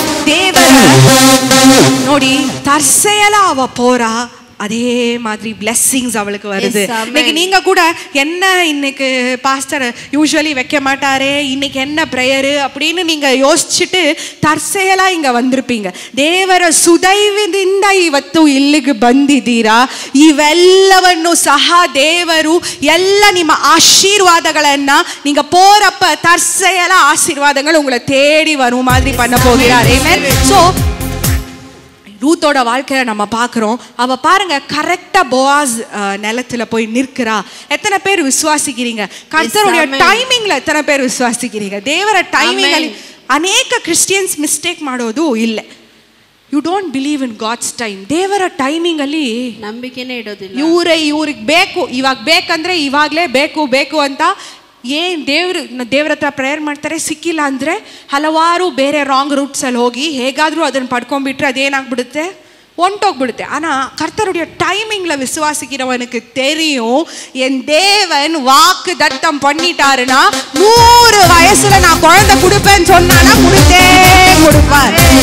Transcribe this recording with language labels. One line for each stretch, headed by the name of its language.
Tamil: தேவர ನೋಡಿ தற்செயலா அவ போறா, அதே மாதிரி பிளெஸ்ஸிங்ஸ் அவளுக்கு வருது. இன்னைக்கு நீங்க கூட என்ன இன்னைக்கு பாஸ்டர் யூசுவலி வைக்க மாட்டாரே, இன்னைக்கு என்ன ப்ரேயரு அப்படின்னு நீங்க யோசிச்சுட்டு தற்செಯಲಾ இங்க வந்திருப்பீங்க.
Kannada: ದೇವರ ಸುದೈವದಿಂದ ಇವತ್ತು ಇಲ್ಲಿಗೆ ಬಂದಿದ್ದೀರಾ. ಇವೆಲ್ಲವನ್ನು ಸಹ ದೇವರು ಎಲ್ಲ ನಿಮ್ಮ
Tamil: ஆசீர்வாதಗಳನ್ನ நீங்க போறப்ப தற்செயலா ஆசீர்வாதங்கள் உங்களை தேடி வரும் மாதிரி பண்ண போகிறார். ஆமென். சோ ரூத்தோட வாழ்க்கையை நம்ம பார்க்குறோம். அவள் பாருங்க, கரெக்டாக போவாஸ் நிலத்தில் போய் நிற்கிறா. எத்தனை பேர் விசுவாசிக்கிறீங்க? கர்த்தருடைய டைமிங்கில் எத்தனை பேர் விசுவாசிக்கிறீங்க?
Kannada: ದೇವರ ಟೈಮಿಂಗಲ್ಲಿ ಅನೇಕ ಕ್ರಿಶ್ಚಿಯನ್ಸ್ ಮಿಸ್ಟೇಕ್ ಮಾಡೋದು ಇಲ್ಲ.
English: You don't believe in God's time.
Kannada: ದೇವರ ಟೈಮಿಂಗ್ ಅಲ್ಲಿ ನಂಬಿಕೆನೇ ಇಡೋದಿಲ್ಲ. ಇವ್ರಿಗೆ ಬೇಕು, ಇವಾಗ ಬೇಕಂದ್ರೆ ಇವಾಗಲೇ ಬೇಕು ಅಂತ ಏನು ದೇವ್ರ ಹತ್ರ ಪ್ರೇಯರ್ ಮಾಡ್ತಾರೆ, ಸಿಕ್ಕಿಲ್ಲ ಅಂದರೆ ಹಲವಾರು ಬೇರೆ ರಾಂಗ್ ರೂಟ್ಸಲ್ಲಿ ಹೋಗಿ ಹೇಗಾದರೂ ಅದನ್ನು ಪಡ್ಕೊಂಡ್ಬಿಟ್ರೆ ಅದೇನಾಗ್ಬಿಡುತ್ತೆ, ஒன்டோக்பிடுத்து.
Tamil: ஆனால் கர்த்தருடைய டைமிங்கில் விசுவாசிக்கிறவனுக்கு தெரியும், என் தேவன் வாக்கு தத்தம் பண்ணிட்டாருன்னா 100 வயசுல நான் குழந்தை கொடுப்பேன்னு சொன்னானா கொடுப்பார்.